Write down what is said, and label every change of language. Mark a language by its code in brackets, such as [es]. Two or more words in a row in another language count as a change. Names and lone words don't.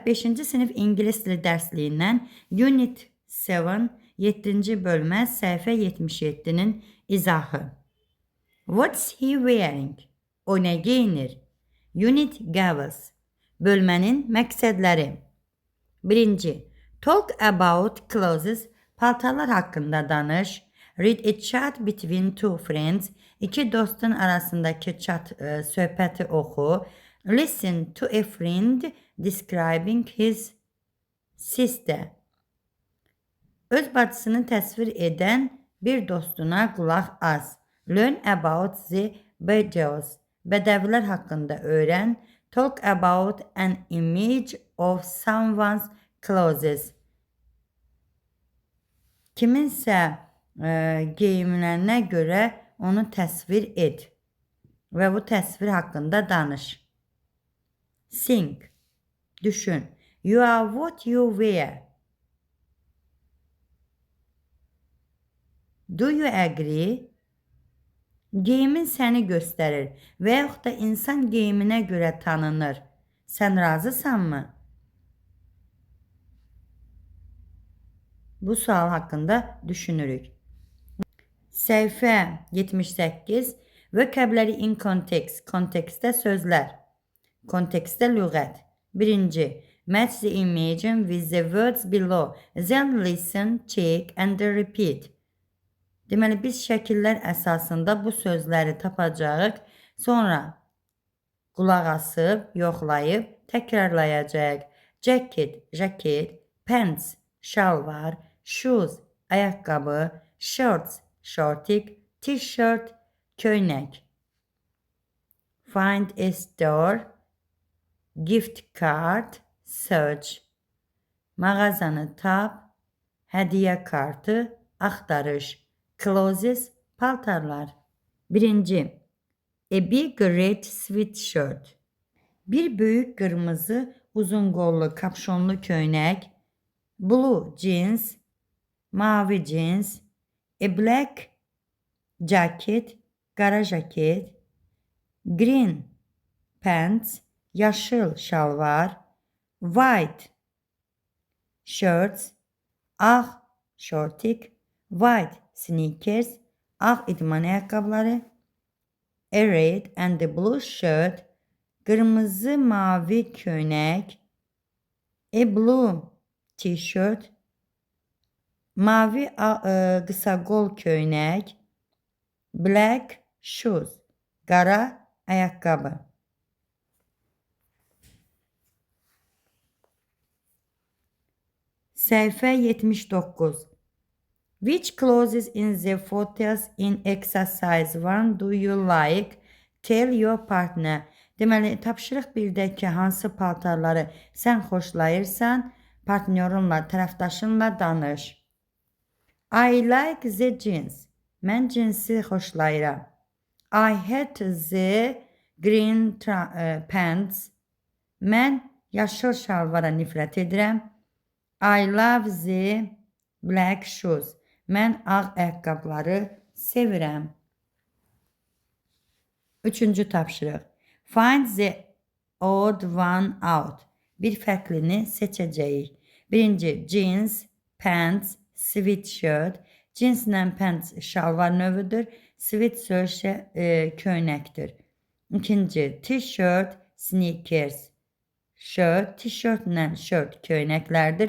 [az] 5-ci sinif ingilis dili dərsliyindən [en] Unit 7, [az] 7-ci bölmə, səhifə 77-nin izahı. [en] What's he wearing? [az] O nə geyinir? [en] Unit goals. [az] Bölmənin məqsədləri. [en] 1. Talk about clothes. [az] Paltarlar haqqında danış. [en] Read a chat between two friends. [az] İki dostun arasındakı chat söhbəti oxu. [en] Listen to a friend describing his sister. [az] Öz bacısını təsvir edən bir dostuna qulaq as. [en] Learn about the Bedouins. [az] Bədəvilər haqqında öyrən. [en] Talk about an image of someone's clothes. [az] Kiminsə geyimlərinə görə onu təsvir et və bu təsvir haqqında danış. [en] Think. Düşün. You are what you wear. Do you agree? [az] Geyimin səni göstərir və yaxud da insan geyiminə görə tanınır. Sən razısanmı? Bu sual haqqında düşünürük. Səhifə 78. [en] Vocabulary in context. [az] Kontekstdə sözlər. Kontekstdə lüğət. 1. [en] Match the image with the words below. Then listen, check and repeat. [az] Deməli, biz şəkillər əsasında bu sözləri tapacağıq. Sonra qulaq asıb, yoxlayıb, təkrarlayacaq. [en] Jacket, jaket, pants, şalvar, shoes, ayaqqabı, shorts, şortik, t-shirt, köynək. Find a store, gift card, search. [az] Mağazanı tap, hədiyyə kartı, axtarış. Clothes, paltarlar. 1. [en] A big red sweatshirt. [az] Bir böyük qırmızı uzun qollu kapşonlu köynək. [en] Blue jeans, [az] mavi jeans. [en] A black jacket, [az] qara jaket. [en] Green pants, [az] yaşıl şalvar. [en] White shirts, [az] ağ şortik. [en] White sneakers, [az] ağ idman ayaqqabıları. [en] A red and a blue shirt, [az] qırmızı mavi köynək. [en] A blue t-shirt, [az] mavi qısa qol köynək. [en] Black shoes, [az] qara ayaqqabı. Səhifə 79. [en] Which clothes in the photos in exercise 1 do you like? Tell your partner. [az] Deməli, tapşırıq 1-dəki hansı paltarları sən xoşlayırsan, partnyorunla, tərəfdaşınla danış. [en] I like the jeans. [az] Mən cinsi xoşlayıram. [en] I hate the green pants. [az] Mən yaşıl şalvara nifrət edirəm. [en] I love the black shoes. [az] Mən ağ ayaqqabıları sevirəm. 3-cü tapşırıq. [en] Find the odd one out. [az] Bir fərqlini seçəcəyik. 1. [en] Jeans, pants, sweatshirt. [az] Jeanslə pants şalvar növüdür. Sweatshirt köynəkdir. 2. [en] T-shirt, sneakers. Shirt, t-shirtlə shirt [az] köynəklərdir.